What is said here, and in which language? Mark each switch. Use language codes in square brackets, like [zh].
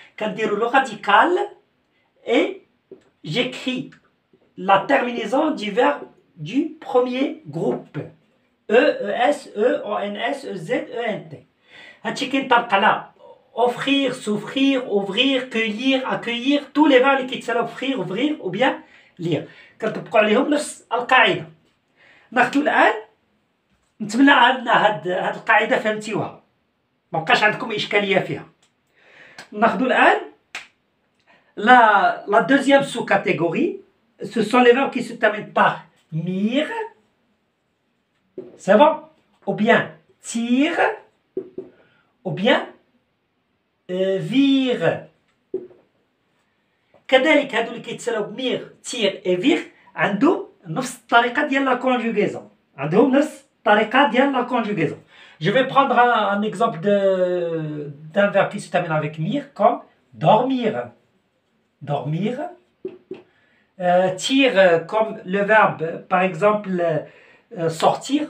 [fr] Quand dire le radical, et j'écris la terminaison du verbe du premier groupe. es, ons, ez, ent. [ar] هادشي كينطبق على [fr] offrir, s'offrir, ouvrir, cueillir, accueillir, tous les verbes qui [ar] تسالاو [fr] offrir, ouvrir ou bien lire. [ar] كنطبقوا عليهم نفس القاعدة. ناخدو الآن نتمنى أن هاد القاعدة فهمتيوها. مبقاش عندكم إشكالية فيها. ناخدو الآن [fr] la deuxième sous-catégorie, ce sont les verbes qui se terminent par mir, c'est bon, ou bien tire, ou bien vire. [ar] كذلك هادو اللي كيتسالاو بمير تير اي فير عندهم نفس الطريقة ديال لا كونجوغيزون. عندهم نفس الطريقة ديال لا كونجوغيزون. [fr] Je vais prendre un exemple d'un verbe qui se termine avec mir comme dormir. Dormir. Tire comme le verbe, par exemple, sortir.